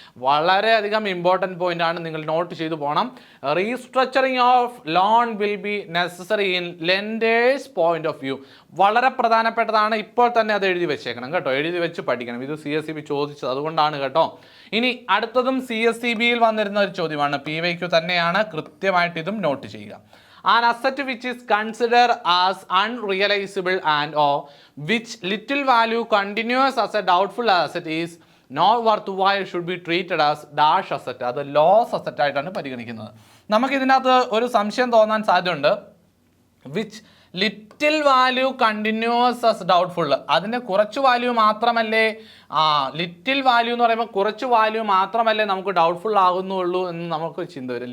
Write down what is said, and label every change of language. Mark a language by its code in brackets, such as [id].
[ml] വളരെയധികം important point ആണ്, നിങ്ങൾ നോട്ട് ചെയ്തു പോകണം. [en] Restructuring of loan will be necessary in lenders point of view. [ml] വളരെ പ്രധാനപ്പെട്ടതാണ്. ഇപ്പോൾ തന്നെ അത് എഴുതി വെച്ചേക്കണം കേട്ടോ. എഴുതി വെച്ച് പഠിക്കണം. ഇത് CSEB ചോദിച്ചത് അതുകൊണ്ടാണ് കേട്ടോ. ഇനി അടുത്തതും CSEBയിൽ വന്നിരുന്ന ഒരു ചോദ്യമാണ്. PYQ തന്നെയാണ്. കൃത്യമായിട്ട് ഇതും നോട്ട് ചെയ്യുക. [en] An asset which is considered as unrealizable and or which little value continues as a doubtful asset is not worthwhile should be treated as dash asset. [ml] അത് ലോസ് അസറ്റ് ആയിട്ടാണ് പരിഗണിക്കുന്നത്. നമുക്ക് ഇതിനകത്ത് ഒരു സംശയം തോന്നാൻ സാധ്യതയുണ്ട്. [en] Which little value continues as doubtful. [ml] അതിൻ്റെ കുറച്ച് വാല്യൂ മാത്രമല്ലേ ലിറ്റിൽ വാല്യൂ എന്ന് പറയുമ്പോൾ കുറച്ച് വാല്യൂ മാത്രമല്ലേ നമുക്ക് ഡൗട്ട്ഫുൾ ആകുന്നുള്ളൂ എന്ന് നമുക്ക് ചിന്ത വരും.